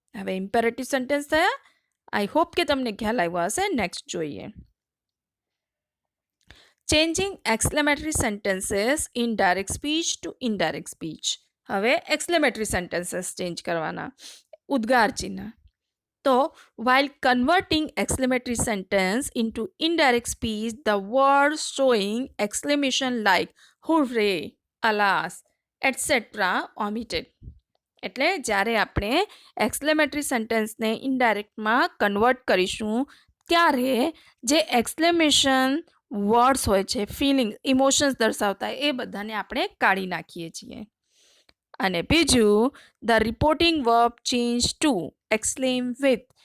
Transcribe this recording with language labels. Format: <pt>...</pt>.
<gu>હવે imperative sentence થયા. I hope કે તમને ખ્યાલ આવ્યો હશે. નેક્સ્ટ જોઈએ.</gu> <en>Changing exclamatory sentences in direct speech to indirect speech.</en> <gu>હવે એક્સક્લેમેટરી સેન્ટેન્સીસ ચેન્જ કરવાના. ઉદ્ગાર ચિહ્ન.</gu> <en>તો while converting exclamatory sentence into indirect speech, the words showing exclamation like hooray, alas, etc. omitted.</en> <gu>એટલે જ્યારે આપણે એક્સક્લેમેટરી સેન્ટેન્સને ઇનડાયરેક્ટમાં કન્વર્ટ કરીશું ત્યારે જે એક્સક્લેમેશન વર્ડ્સ હોય છે, ફિલિંગ્સ, ઇમોશન્સ દર્શાવતા એ બધાને આપણે કાઢી નાખીએ છીએ. અને બીજું,</gu> <en>The reporting verb change to exclaim with.</en>